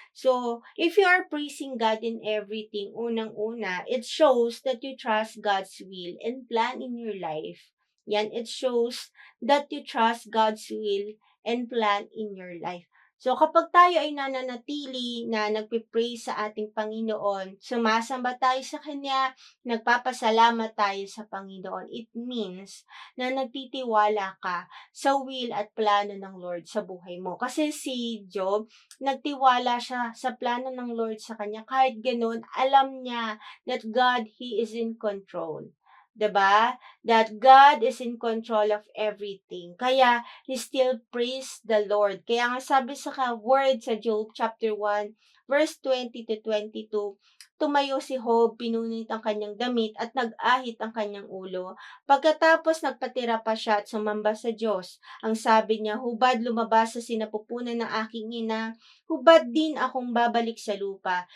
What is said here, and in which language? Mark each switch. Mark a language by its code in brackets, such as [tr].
[en] So, if you are praising God in everything, [tl] unang-una, [en] it shows that you trust God's will and plan in your life. Yan, it shows that you trust God's will and plan in your life. [tl] So, kapag tayo ay nananatili na nagpe-praise sa ating Panginoon, sumasamba tayo sa Kanya, nagpapasalamat tayo sa Panginoon, [en] it means [tl] na nagtitiwala ka sa will at plano ng Lord sa buhay mo. Kasi si Job, nagtiwala siya sa plano ng Lord sa kanya. Kahit ganun, alam niya [en] that God, He is in control. [tl] 'Di ba? [en] That God is in control of everything. Kaya, he still praised the Lord. [tl] Kaya nga sabi sa word sa Job chapter 1, verse 20 to 22, tumayo si Job, pinunit ang kanyang damit at nag-ahit ang kanyang ulo. Pagkatapos nagpatira pa siya at sumamba sa Diyos. Ang sabi niya, hubad lumabas sa sinapupunan ng aking ina, hubad din akong babalik sa lupa.